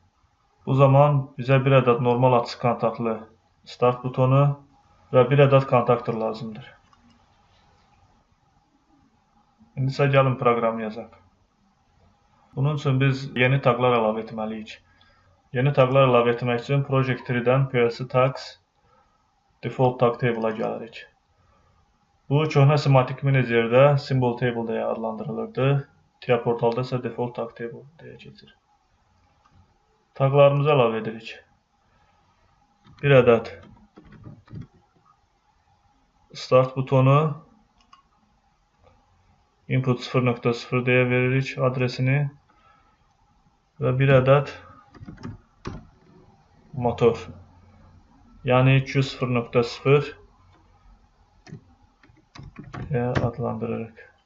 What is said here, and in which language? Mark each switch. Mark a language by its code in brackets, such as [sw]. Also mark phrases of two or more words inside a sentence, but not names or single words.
[az] Bu zaman bizə bir ədəd normal açıq kontaktlı start butonu və bir ədəd kontaktor lazımdır. İndi isə gəlin proqramı yazaq. Bunun üçün biz yeni taqlar əlavə etməliyik. Yeni taqlar əlavə etmək üçün [en] Project Tree-dən PLC Tags Default Tag Table-a [az] gəlirik. Bu köhnə Simatic Manager-də [en] Symbol Table [az] deyə adlandırılırdı. TIA portalda isə [en] default tag table [az] deyə keçir. Taqlarımızı əlavə edirik. Bir ədəd start butonu, input 0.0 deyə veririk adresini və bir ədəd motor, yəni Q0.0 deyə adlandırırıq.